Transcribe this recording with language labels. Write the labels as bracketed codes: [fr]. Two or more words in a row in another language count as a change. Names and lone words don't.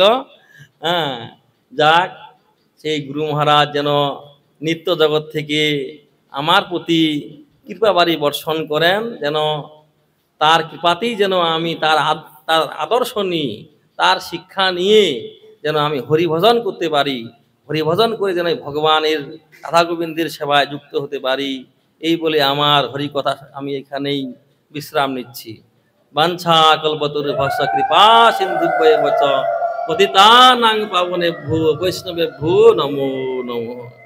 [bn] হ্যাঁ, যাক, সেই গুরু মহারাজ যেন নিত্য জগৎ থেকে আমার প্রতি কৃপাবাড়ি বর্ষণ করেন, যেন তার কৃপাতেই যেন আমি তার আদর্শ নিয়ে, তার শিক্ষা নিয়ে যেন আমি হরিভজন করতে পারি, হরিভজন করে যেন ভগবানের রাধা গোবিন্দের সেবায় যুক্ত হতে পারি। এই বলে আমার হরিকথা আমি এখানেই বিশ্রাম নিচ্ছি। [sa] বাঞ্ছা কল্পতরুভ্যশ্চ কৃপা সিন্ধুভ্যেব চ পতিতানাং পাবনেভ্যো বৈষ্ণবেভ্যো নমো নমঃ।